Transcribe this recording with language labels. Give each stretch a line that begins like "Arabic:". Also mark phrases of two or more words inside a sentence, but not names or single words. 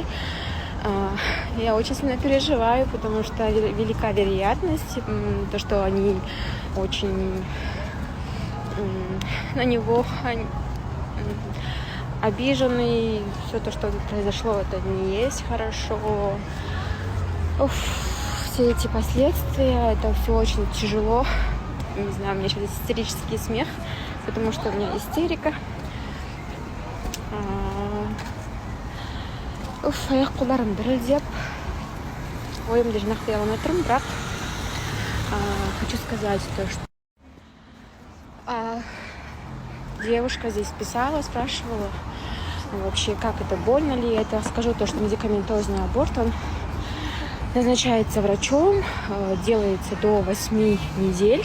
Russian: Я очень сильно переживаю, потому что велика вероятность, то, что они очень на него обижены. Все то, что произошло, это не есть хорошо. Все эти последствия, это все очень тяжело. Не знаю, у меня сейчас истерический смех, потому что у меня истерика.
Kazakh: Аяқ-қолдарым дірілдеп, ойымды жинақтай алмай тұрмын, бірақ
Russian: хочу сказать то, что девушка здесь писала, спрашивала, вообще, как это, больно ли это. Скажу то, что медикаментозный аборт, он назначается врачом, делается до 8 недель.